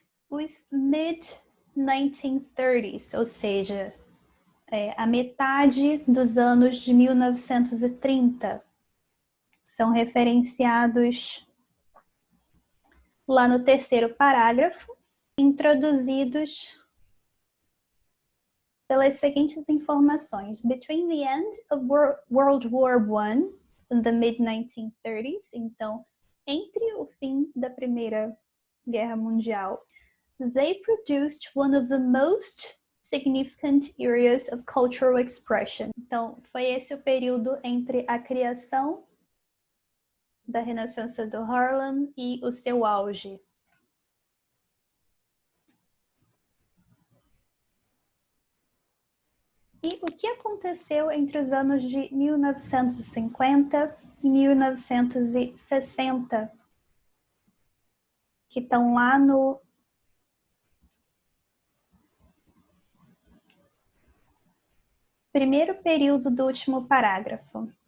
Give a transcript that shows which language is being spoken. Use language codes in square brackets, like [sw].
[pt] Os mid-1930s, ou seja, a metade dos anos de 1930, são referenciados lá no terceiro parágrafo, introduzidos pelas seguintes informações. [en] Between the end of World War I and the mid-1930s, [pt] então, entre o fim da Primeira Guerra Mundial, [en] they produced one of the most significant areas of cultural expression. [pt] Então, foi esse o período entre a criação da Renascença do Harlem e o seu auge. E o que aconteceu entre os anos de 1950 e 1960, que estão lá no primeiro período do último parágrafo?